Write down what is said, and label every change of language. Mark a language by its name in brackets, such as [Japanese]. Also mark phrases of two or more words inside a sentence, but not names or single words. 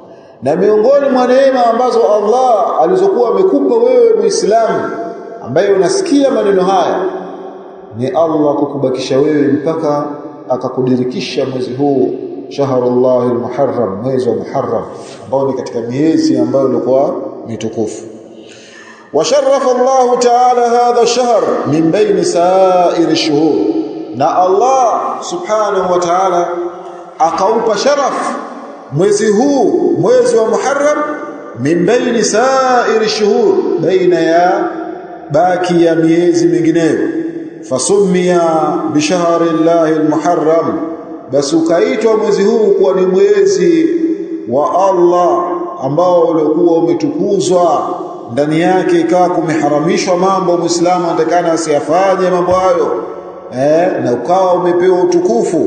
[Swahili] Na miongoni mwa neema ambazo Allah alizokuwa amekupa wewe Muislamu ambaye unasikia maneno haya ni Allah kukubakisha wewe mpaka akakudirikisha mwezi huu [Arabic] شهر الله المحرم, [Swahili] mwezi wa Muharram ambao ni katika miezi ambayo ilikuwa mitukufu. [Arabic] وشرف الله تعالى هذا الشهر من بين سائر الشهور, [Swahili] na Allah [Arabic] سبحانه وتعالى [Swahili] akaupa sharaf mwezi huu, mwezi wa Muharram, [Arabic] من بين سائر الشهور, [Swahili] baina ya baki ya miezi mingineyo. [Arabic] فسمي بشهر الله المحرم, [Swahili] basi ukaitwa mwezi huu kuwa ni mwezi wa Allah ambao ulikuwa umetukuzwa, ndani yake ikawa kumeharamishwa mambo Muislamu anatakana asiyafanye mambo hayo, na ukawa umepewa utukufu.